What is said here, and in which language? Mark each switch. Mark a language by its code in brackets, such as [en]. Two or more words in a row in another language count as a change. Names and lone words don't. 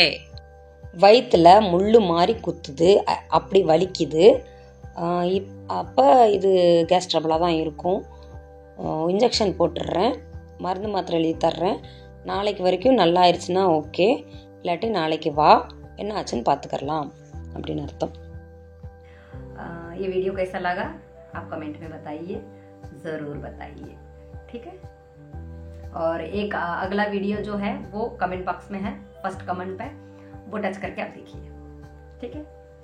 [ta] வயிற்றுல முள்ளு மாதிரி குத்துது, அப்படி வலிக்குது. அப்போ இது [en] gas trouble [ta] தான் இருக்கும். இன்ஜெக்ஷன் போட்டுடுறேன், மருந்து மாத்திரை எழுதி தர்றேன். நாளைக்கு வரைக்கும் நல்லா ஆயிடுச்சுன்னா ஓகே, இல்லாட்டி நாளைக்கு வா என்ன ஆச்சுன்னு பார்த்துக்கலாம் அப்படின்னு அர்த்தம். [hi] ये वीडियो कैसा लगा आप कमेंट में बताइए, ज़रूर बताइए, ठीक है. और एक अगला वीडियो जो है वो [en] comment box [hi] में है, [en] first comment [hi] पे वो टच करके आप देखिए, ठीक है.